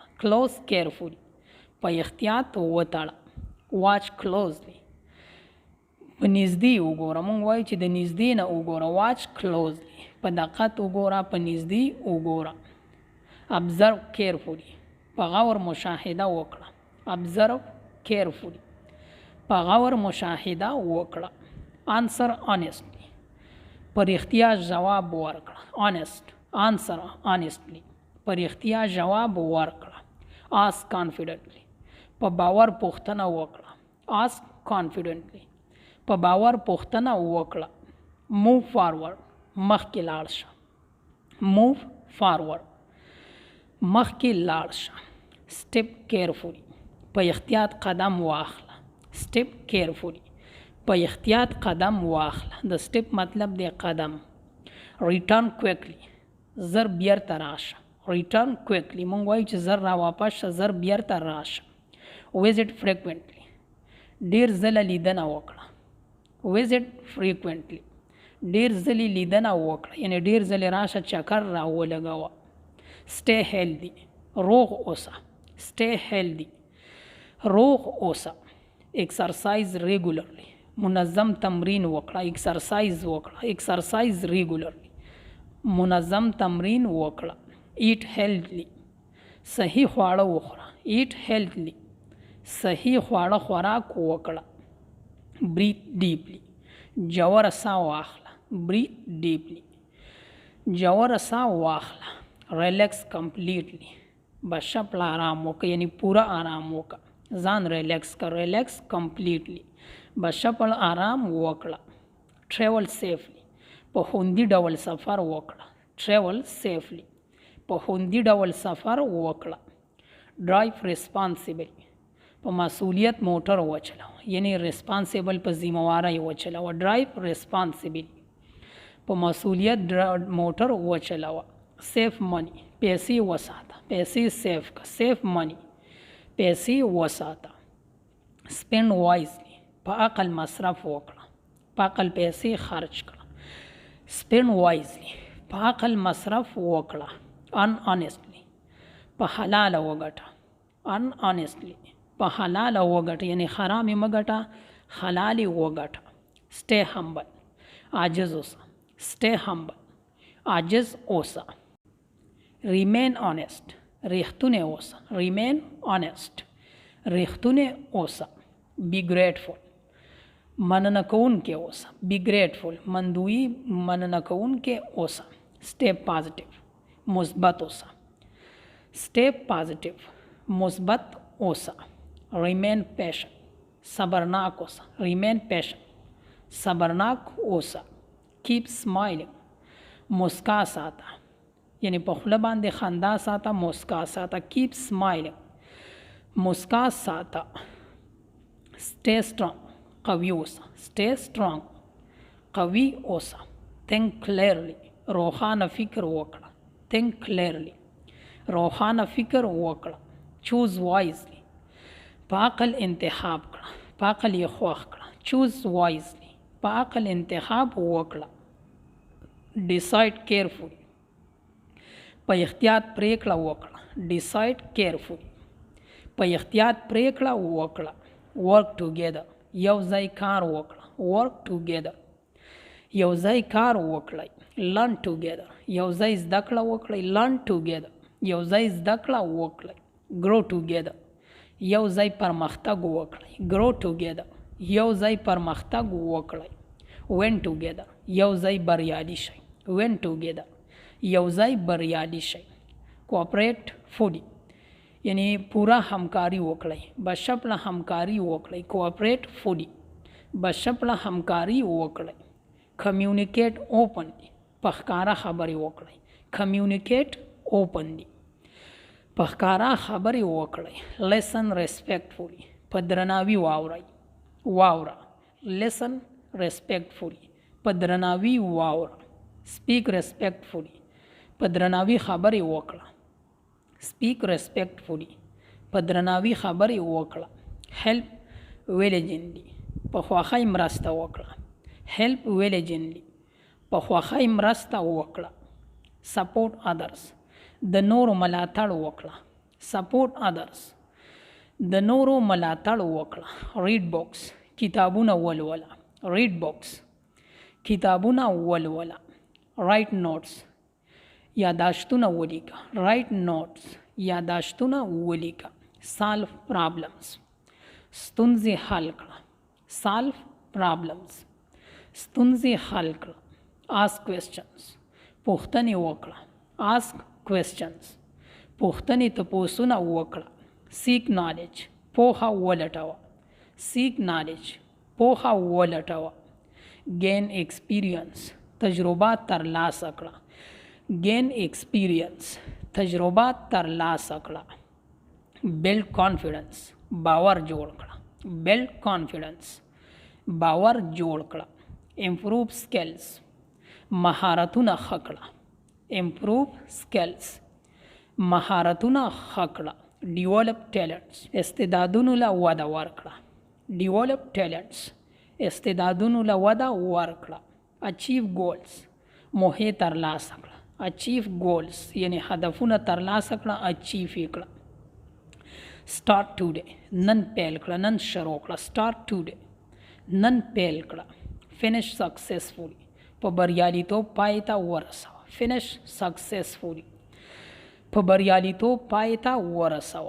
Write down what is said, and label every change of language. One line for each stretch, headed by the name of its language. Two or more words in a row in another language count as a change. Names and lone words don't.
English: close carefully,
Pashto: په احتیاط وتړه.
English: watch closely,
Pashto: په نږدې وګوره. مونږ وایو چې د نږدې نه وګوره.
English: watch closely,
Pashto: په دقت وګوره، په نږدې وګوره.
English: observe carefully,
Pashto: په غور مشاهده وکړه.
English: observe carefully.
Pashto: په غور مشاهده وکړه.
English: answer honestly.
Pashto: په رښتیا جواب ورکړه.
English: honest. answer honestly.
Pashto: په رښتیا جواب ورکړه.
English: ask confidently.
Pashto: په باور پوښتنه وکړه.
English: ask confidently.
Pashto: په باور پوښتنه وکړه.
English: move forward.
Pashto: مخکې لاړ شه.
English: move forward.
Pashto: مخکې لاړ شه.
English: step carefully.
Pashto: په احتیاط قدم واخله.
English: step carefully.
Pashto: په احتیاط قدم واخله. د step مطلب دی قدم.
English: return quickly.
Pashto: زر بیرته راشه.
English: return quickly.
Pashto: مونږ وایو چې زر را واپس شه، زر بیرته راشه.
English: visit frequently.
Pashto: ډیر ځله لیدنه وکړه.
English: visit frequently.
Pashto: ډیر ځلې لیدنه وکړه، یعنی ډیر ځلې راشه چکر را ولګوه.
English: stay healthy.
Pashto: روغ اوسه.
English: stay healthy.
Pashto: روغ اوسه.
English: exercise regularly.
Pashto: منظم تمرین وکړه. exercise وکړه.
English: exercise regularly.
Pashto: منظم تمرین وکړه.
English: eat healthily.
Pashto: صحیح خواړه وخوره.
English: eat healthily.
Pashto: صحیح خواړه خوراک وکړه.
English: breathe deeply.
Pashto: جوړه ساه واخله.
English: breathe deeply.
Pashto: جوړه ساه واخله.
English: relax completely.
Pashto: بشپړ آرام وکړه، یعنی پورا آرام وکړه. ځان ریلیکس کړه.
English: relax completely.
Pashto: بشپړ آرام وکړه.
English: travel safely.
Pashto: په خوندي ډول سفر وکړه.
English: travel safely.
Pashto: په خوندي ډول سفر وکړه.
English: drive responsibly.
Pashto: په مسؤلیت موټر وچلوه، یعنی ریسپانسیبل په ذمہواری وچلوه. drive responsibly. په مسؤلیت موټر وچلوه.
English: save money.
Pashto: پیسې وساته. پیسې سیف کا.
English: save money.
Pashto: پیسې وساته.
English: spend wisely.
Pashto: په عقل مصرف وکړه. په عقل پیسې خرج کړه.
English: spend wisely.
Pashto: په عقل مصرف وکړه. unhonestly. په حلال وګټه.
English: unhonestly.
Pashto: په حلال وګټه، یعنی حرام مګټه، حلال وګټه.
English: stay humble.
Pashto: عاجز اوسه.
English: stay humble.
Pashto: عاجز اوسه.
English: remain honest.
Pashto: ریښتونه اوسه.
English: remain honest.
Pashto: ریښتونه اوسه.
English: be grateful.
Pashto: مننه کوونکی اوسه.
English: be grateful.
Pashto: مندوی مننه کوونکی اوسه.
English: stay positive.
Pashto: مثبت اوسه.
English: stay positive.
Pashto: مثبت اوسه.
English: remain patient.
Pashto: صبرناک اوسه.
English: remain patient.
Pashto: صبرناک اوسه.
English: keep smiling.
Pashto: مسکا ساته، یعنی په خوله باندې خندا ساته. مسکا ساته.
English: keep smiling.
Pashto: مسکا ساته.
English: stay strong.
Pashto: قوي اوسه.
English: stay strong.
Pashto: قوي اوسه.
English: think clearly.
Pashto: روښانه فکر وکړه.
English: think clearly.
Pashto: روښانه فکر وکړه.
English: choose wisely.
Pashto: په عقل انتخاب کړه. په عقل یې خوښ کړه.
English: choose wisely.
Pashto: په عقل انتخاب وکړه.
English: decide carefully.
Pashto: په احتیاط پریکړه وکړه.
English: decide carefully.
Pashto: په احتیاط پریکړه وکړه.
English: work together.
Pashto: یو ځای کار وکړه.
English: work together.
Pashto: یو ځای کار وکړئ.
English: learn together.
Pashto: یو ځای زده کړه وکړئ.
English: learn together.
Pashto: یو ځای زده کړه وکړئ.
English: grow together.
Pashto: یو ځای پرمختګ وکړئ.
English: grow together.
Pashto: یو ځای پرمختګ وکړئ.
English: win together.
Pashto: یو ځای بریالي شئ.
English: win together.
Pashto: یو ځای بریالي شئ.
English: cooperate fully.
Pashto: یعنی پورا همکاری وکړئ. بشپړه همکاری وکړئ.
English: cooperate fully.
Pashto: بشپړه همکاری وکړئ.
English: communicate openly.
Pashto: په ښکاره خبرې وکړئ.
English: communicate openly.
Pashto: په ښکاره خبرې وکړئ.
English: listen respectfully.
Pashto: په درناوي واورئ. واوره.
English: listen respectfully.
Pashto: په درناوي واوره.
English: speak respectfully.
Pashto: په درناوي خبرې وکړه.
English: speak respectfully.
Pashto: په درناوي خبرې وکړه.
English: help diligently.
Pashto: په خواخۍ مرسته وکړه.
English: help diligently.
Pashto: په خواخۍ مرسته وکړه.
English: support others.
Pashto: د نورو ملاتړ وکړه.
English: support others.
Pashto: د نورو ملاتړ وکړه.
English: read books.
Pashto: کتابونه ولوله.
English: read books.
Pashto: کتابونه ولوله.
English: write notes.
Pashto: یاداشتونه ولیکه.
English: write notes.
Pashto: یاداشتونه ولیکه.
English: solve problems
Pashto: ستونزې حل کړه.
English: solve problems
Pashto: ستونزې حل کړه.
English: ask questions
Pashto: پوښتنې وکړه.
English: ask questions
Pashto: پوښتنې تپوسونه وکړه.
English: seek knowledge
Pashto: پوهه ولټوه.
English: seek knowledge
Pashto: پوهه ولټوه.
English: gain experience
Pashto: تجربه ترلاسه کړه.
English: gain experience
Pashto: تجربه ترلاسه کړه.
English: build confidence
Pashto: باور جوړ کړه.
English: build confidence
Pashto: باور جوړ کړه.
English: improve skills
Pashto: مهارتونه ښه کړه.
English: improve skills
Pashto: مهارتونه ښه کړه.
English: develop talents
Pashto: استعدادونو له وده ورکړه.
English: develop talents
Pashto: استعدادونو له وده ورکړه.
English: achieve goals
Pashto: موخې ترلاسه کړه.
English: achieve goals
Pashto: یعنی هدفونه ترلاسه کړه. achieve یې کړه.
English: start today
Pashto: نن پیل کړه. نن شروع کړه.
English: start today
Pashto: نن پیل کړه.
English: finish successfully
Pashto: په بریالیتوب پای ته ورسوه.
English: finish successfully
Pashto: په بریالیتوب پای ته ورسوه.